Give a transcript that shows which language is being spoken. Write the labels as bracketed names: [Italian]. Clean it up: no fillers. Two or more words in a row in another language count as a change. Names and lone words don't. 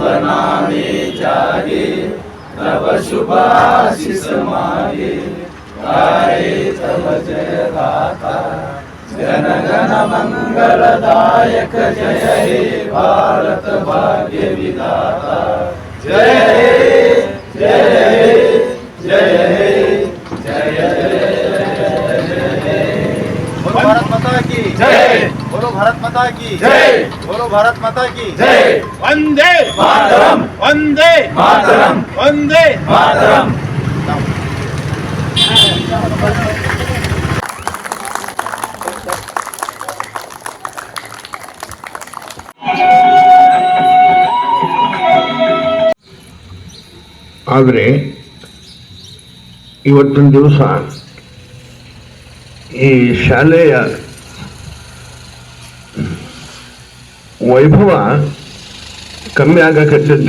[Bangla] নামে জাগে তব শুভ আশিস মাগে গাহে তব জয় গাথা জন গণ মঙ্গলদায়ক জয় হে ভারত ভাগ্য বিধাতা জয় হে জয় হে জয় হে জয় জয় [Hindi] बोलो भारत माता की जय बोलो भारत माता की जय बोलो भारत माता की जय वंदे मातरम वंदे मातरम वंदे मातरम. [Kannada] ಆದರೆ ಇವತ್ತಿನ ದಿವಸ ಈ ಶಾಲೆಯ ವೈಭವ ಕಮ್ಮಿ ಆಗಕತ್ತಿದ್ದೆ.